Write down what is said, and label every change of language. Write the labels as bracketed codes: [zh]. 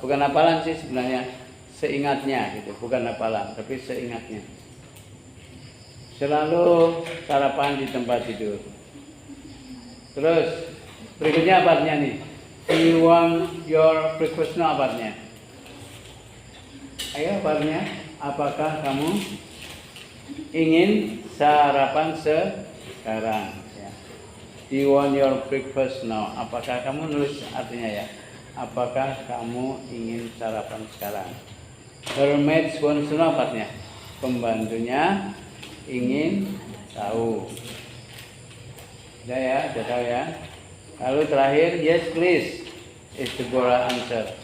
[id] Bukan hafalan sih sebenarnya, seingatnya gitu. Bukan hafalan, tapi seingatnya. Selalu sarapan di tempat tidur. Terus berikutnya apa artinya nih? [en] Do you want your breakfast now? [id] Apa artinya? Ayo apa artinya? Apakah kamu ingin sarapan sekarang? Ya. [en] Do you want your breakfast now? [id] Apakah kamu nulis artinya ya? Apakah kamu ingin sarapan sekarang? [en] Her maids wants to know, [id] apa artinya? Pembantunya ingin tahu. Sudah ya, sudah tahu ya. Lalu terakhir, [en] yes please is Deborah answer.